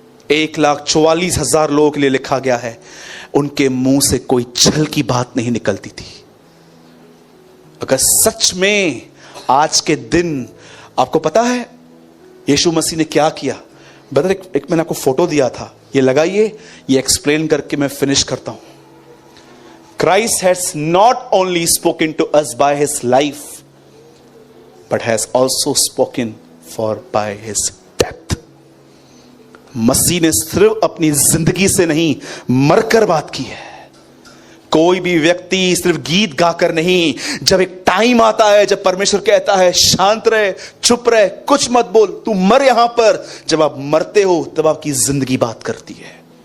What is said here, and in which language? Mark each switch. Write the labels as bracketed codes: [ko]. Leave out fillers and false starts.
[hi] 1,44,000 लोगों के लिए लिखा गया है, उनके मुंह से कोई छल की बात नहीं निकलती थी। अगर सच में आज के दिन आपको पता है यीशु मसीह ने क्या किया? ब्रदर एक मैंने आपको फोटो दिया था, ये लगाइए, ये एक्सप्लेन करके मैं फिनिश करता हूं। [en] Christ has not only spoken to us by his life, but has also spoken for by his death. [hi] मसीह ने सिर्फ अपनी जिंदगी से नहीं, मरकर बात की है। कोई भी व्यक्ति सिर्फ गीत गाकर नहीं, जब एक टाइम आता है जब परमेश्वर कहता है शांत रहे, चुप रहे, कुछ मत बोल, तू मर यहां पर, जब आप मरते हो तब आपकी जिंदगी बात करती है।